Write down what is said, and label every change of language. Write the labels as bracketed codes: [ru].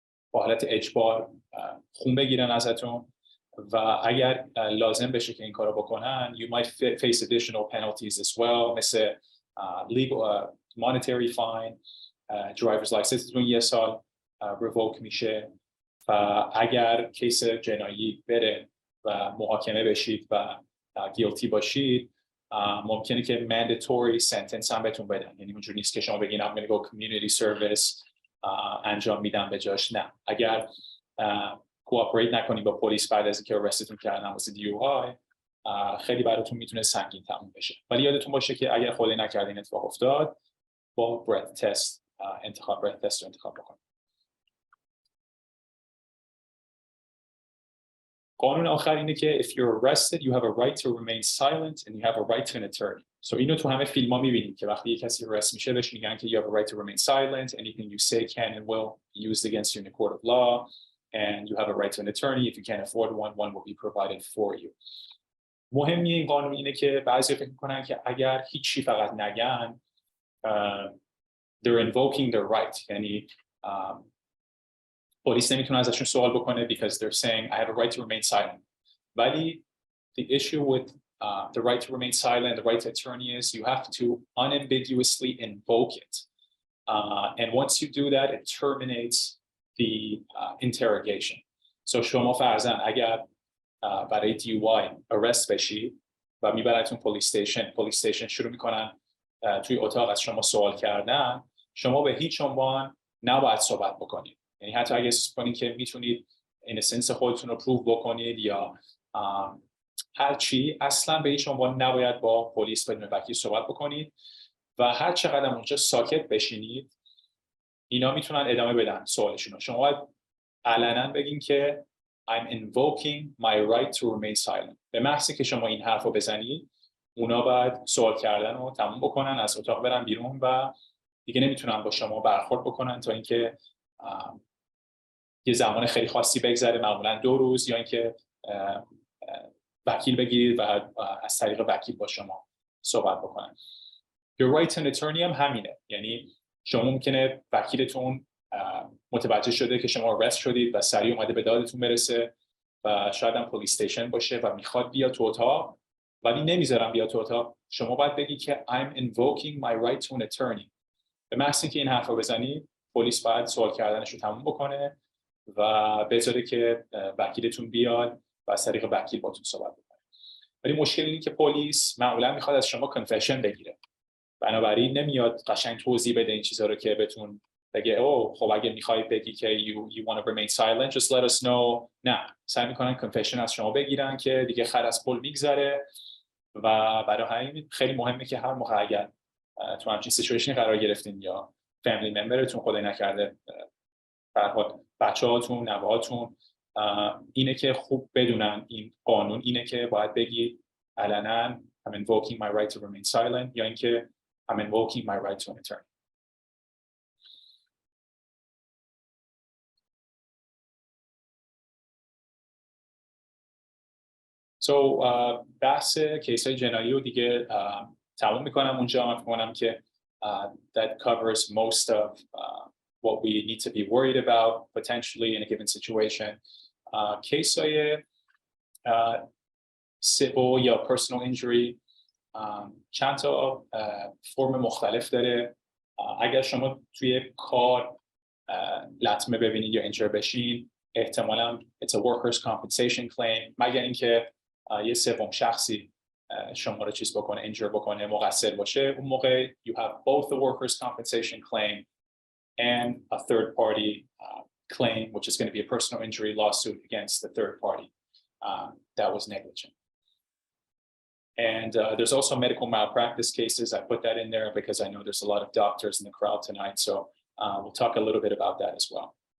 [fa] با حالت اجبار خون بگیرن ازتون و اگر لازم بشه که این کارو بکنن [en] you might face additional penalties as well، [fa] مثل legal monetary fine، driver's license یه سال revoke میشه و اگر کیس جنایی بره و محاکمه بشید و guilty باشید ممکنه که mandatory sentence هم بهتون بدن، یعنی اونجوری نیست که شما بگین [en] I'm going to go community service [fa] انجام میدم به جاش. نه، اگر کوآپریت نکنی با پلیس بعد از اینکه arrestتون کردن واسه DUI خیلی براتون میتونه سنگین تموم بشه. ولی یادتون باشه که اگر خدای نکرده این اتفاق افتاد با breath test breath test رو انتخاب بکنید. قانون آخر اینه که [en] if you're arrested you have a right to remain silent and you have a right to an attorney. So [fa] اینو تو همه فیلم ها میبینید که وقتی یک کسی arrest میشه بهش میگن که [en] you have a right to remain silent, anything you say can and will be used against you in a court of law, and you have a right to an attorney. If you can't afford one will be provided for you. [fa] مهمی این قانون اینه که بعضی فکر میکنن که اگر هیچی فقط نگن [en] they're invoking their right، [fa] یعنی پلیس نمیتونه ازشون سوال بکنه [en] because they're saying I have a right to remain silent. [fa] ولی [en] the issue with the right to remain silent, the right to attorney is you have to unambiguously invoke it. And once you do that, it terminates the interrogation. [fa] So شما فرضاً اگر برای DUI arrest بشی و میبرتون پلیس استیشن شروع میکنن توی اتاق از شما سوال کردن، شما به هیچ عنوان نباید صحبت بکنید. یعنی حتی اگه احساس کنید که میتونید اینسنس خودتون رو پروو بکنید یا هر چی، اصلا به هیچ عنوان نباید با پلیس بدون وکیل صحبت بکنید و هر چقدر اونجا ساکت بشینید اینا میتونن ادامه بدن سوالشون رو. شما باید علنا بگین که [en] I'm invoking my right to remain silent. [fa] به محضی که شما این حرف رو بزنید اونا باید سوال کردن رو تموم بکنن، از اتاق برن بیرون و دیگه نمیتونن با شما برخورد بکنن تا اینکه یه زمان خیلی خاصی بگذره، معمولا 2 روز، یا اینکه وکیل بگیرید و از طریق وکیل با شما صحبت بکنن. [en] Your right to an attorney [fa] هم همینه، یعنی شما ممکنه وکیلتون متوجه شده که شما arrest شدید و سریع اومده به دادتون برسه و شاید هم پلیس استیشن باشه و میخواد بیاد تو اتاق ولی نمیذارم بیاد تو اتاق. شما باید بگی که [en] I'm invoking my right to an attorney. [fa] به محض که این حرف رو بزنید پلیس باید سوال کردنش رو تموم بکنه و بذاره که وکیلتون بیاد و از طریق وکیل باتون صحبت بکنه. ولی مشکل اینه که پلیس معمولا میخواد از شما کنفشن بگیره، بنابراین نمیاد قشنگ توضیح بده این چیزا رو که بهتون بگه او خب اگه میخوای بگی که [en] you want to remain silent just let us know. [fa] نه، سعی میکنن کنفشن از شما بگیرن که دیگه خر از پل میگذره و برای همین خیلی مهمه که هر موقع اگر تو همچین سیچویشنی قرار گرفتین یا فامیلی ممبرتون خدای نکرده بچه‌هاتون، نوه‌هاتون، اینه که خوب بدونن این قانون اینه که باید بگی علنا [en] I'm invoking my right to remain silent [fa] یا اینکه [en] I'm invoking my right to an attorney. [fa] So بحث کیس‌های جنایی رو دیگه تموم میکنم اونجا. من فکر کنم که [en] that covers most of what we need to be worried about potentially in a given situation. [fa] کیس‌های civil یا personal injury چند تا فرم مختلف داره. اگر شما توی کار لطمه ببینید یا اینجور بشین احتمالاً [en] it's a workers compensation claim، [fa] مگر اینکه یه سوم شخصی شما رو چیز بکنه، اینجور بکنه، مقصر باشه. اون موقع [en] you have both the workers compensation claim and a third party claim which is going to be a personal injury lawsuit against the third party that was negligent. And there's also medical malpractice cases. I put that in there because I know there's a lot of doctors in the crowd tonight, so we'll talk a little bit about that as well.